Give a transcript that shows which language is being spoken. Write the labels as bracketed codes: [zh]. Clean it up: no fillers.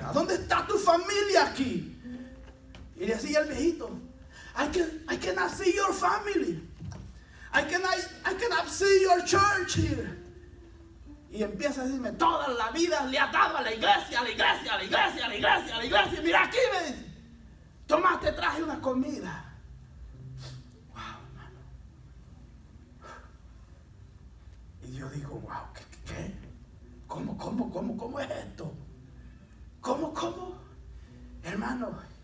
[es] ¿A dónde está tu familia aquí? Y decía el viejito: [en] I cannot see your family. I cannot see your church here. [es] Y empieza a decirme: toda la vida le ha dado a la iglesia, a la iglesia, a la iglesia, a la iglesia, a la iglesia. Mira aquí, me dice: toma, te traje una comida. Y yo digo: wow, ¿qué? ¿Cómo es esto? ¿Cómo? Hermano.